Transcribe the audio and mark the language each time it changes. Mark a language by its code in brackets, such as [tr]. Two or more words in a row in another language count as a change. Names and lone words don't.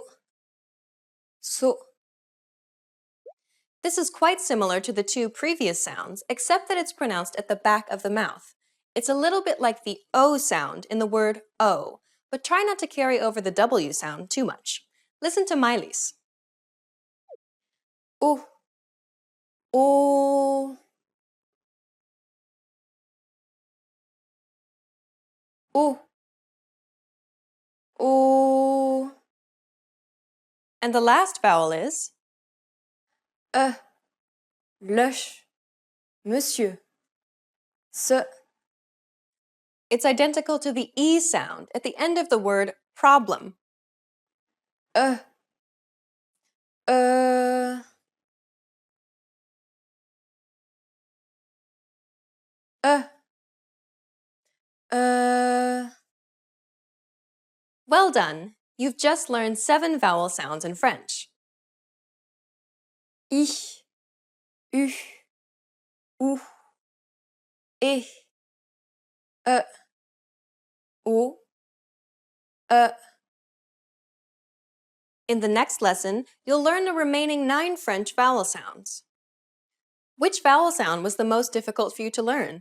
[en] So. This is quite similar to the two previous sounds, except that it's pronounced at the back of the mouth. It's a little bit like the O sound in the word O, but try not to carry over the W sound too much. Listen to Miley's. O. O. O. O. And the last vowel is lech, [fr] monsieur, ce. [en] It's identical to the E sound at the end of the word problem. The Well done! You've just learned 7 vowel sounds in French. Ich, [fr] U, ou, e, o, [en] In the next lesson, you'll learn the remaining 9 French vowel sounds. Which vowel sound was the most difficult for you to learn?